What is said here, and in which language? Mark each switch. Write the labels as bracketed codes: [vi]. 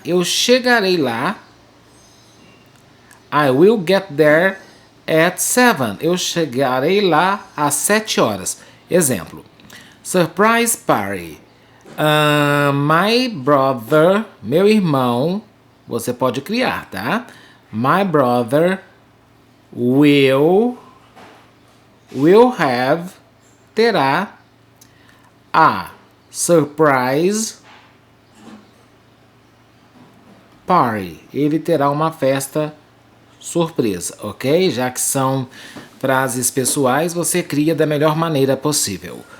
[pt] Eu chegarei lá. [en] I will get there at 7. [pt] Eu chegarei lá às 7 horas. Exemplo. [en] Surprise party. My brother, [pt] meu irmão, você pode criar, tá? [en] My brother will have, [pt] terá [en] a surprise party. [pt] Ele terá uma festa surpresa, ok? Já que são frases pessoais, você cria da melhor maneira possível.